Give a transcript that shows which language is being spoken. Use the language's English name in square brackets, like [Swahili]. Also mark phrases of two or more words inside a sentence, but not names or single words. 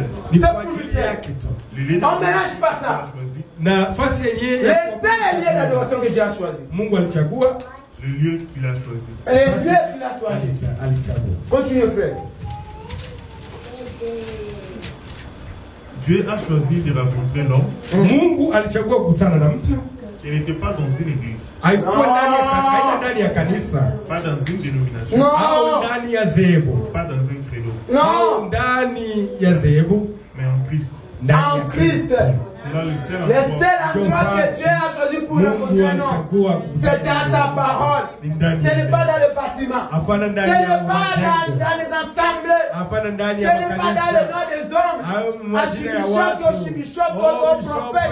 [French] On ne mélange pas ça. Le seul lieu d'adoration que Dieu a choisi, Le lieu qu'il a choisi. Et le lieu qu'il a choisi. Continuez, frère. Dieu a choisi de rencontrer l'homme. [Swahili] Mungu alichagua kukutana na mtu. [French] Ce n'était pas dans une église. [Swahili] Haikuwa ndani ya kanisa. [French] Pas dans une dénomination. [Swahili] Au ndani ya zehebu. [French] Pas dans un credo. [Swahili] Au ndani ya zehebu. [French] Mais en Christ. En Christ. Le seul endroit que Dieu a choisi pour rencontrer l'homme, c'est dans sa parole. Ce n'est pas dans le bâtiment. Ce n'est pas dans les assemblées. Ce n'est pas dans le nom des hommes. À Chimichok, au Chimichok, au prophète.